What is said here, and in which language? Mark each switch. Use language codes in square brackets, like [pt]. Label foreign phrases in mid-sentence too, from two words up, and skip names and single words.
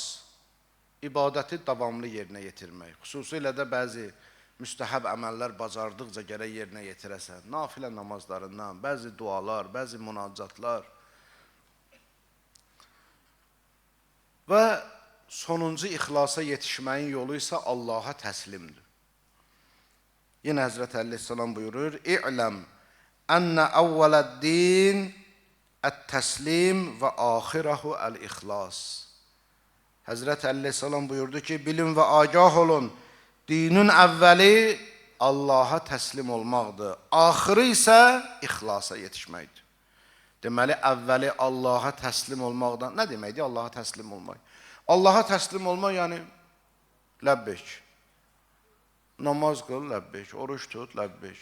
[az] İbadəti davamlı yerinə yetirmək. Xüsusilə də bəzi müstəhəb əməllər bacardıqca gərək yerinə yetirəsən. Nafilə namazlarından, bəzi dualar, bəzi münacatlar. Və sonuncu ixlasa yetişməyin yolu isə Allaha təslimdir. [tr] Yine Hazreti Aleyhisselam buyurur, [ar] اعلم أن أول الدين التسليم وآخره الإخلاص. [tr] Hazreti Aleyhisselam buyurdu ki, bilin ve agah olun, dinin evveli Allah'a teslim olmaqdır. [az] Ahırı isə ixlasa yetişməkdir. Deməli, əvvəli Allah'a təslim olmaqdan, nə deməkdir Allah'a təslim olmaq? Allah'a təslim olmaq, yəni, ləbbeyk. Namaz qıl, ləbbeyk. Oruç tut, ləbbeyk.